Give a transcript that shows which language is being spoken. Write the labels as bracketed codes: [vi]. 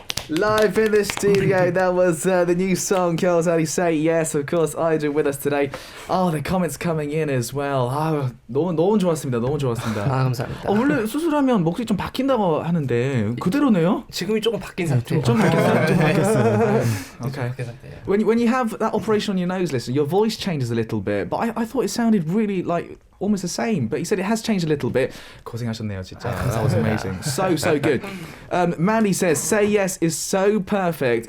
[en] Live in the studio, that was the new song, Girls Only Say Yes. Of course, Ida with us today. Oh, the comments coming in as well. [ko] 아, 너무 좋았습니다. 너무 좋았습니다. 감사합니다. 원래 수술하면 목소리 좀 바뀐다고 하는데 그대로네요? 지금이 조금 바뀐 상태. 좀 바뀌었어요. 좀 바뀌었어요. Okay. 바뀐 상태예요. [en] When you have that operation on your nose, listen, your voice changes a little bit, but I thought it sounded really like almost the same, but he said it has changed a little bit. [ko] 고생하셨네요, 진짜. [en] That was amazing. So good. Mandy says, Say Yes is so perfect.